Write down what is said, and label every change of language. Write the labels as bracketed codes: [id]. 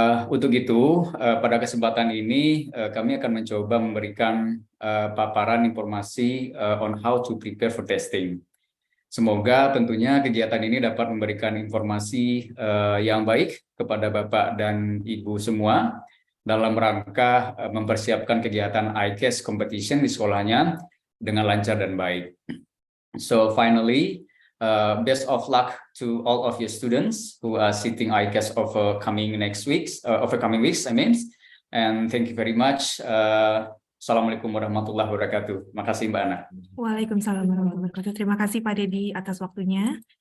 [id] Untuk itu, pada kesempatan ini kami akan mencoba memberikan paparan informasi [en] on how to prepare for testing. [id] Semoga tentunya kegiatan ini dapat memberikan informasi yang baik kepada Bapak dan Ibu semua dalam rangka mempersiapkan kegiatan ICAS competition di sekolahnya dengan lancar dan baik. [en] So finally, best of luck to all of your students who are sitting ICAS over coming weeks, and thank you very much. [ar] Assalamualaikum warahmatullahi wabarakatuh. [id] Makasih Mbak Ana. [ar] Waalaikumsalam warahmatullahi wabarakatuh. [id] Terima kasih Pak Dedi atas waktunya.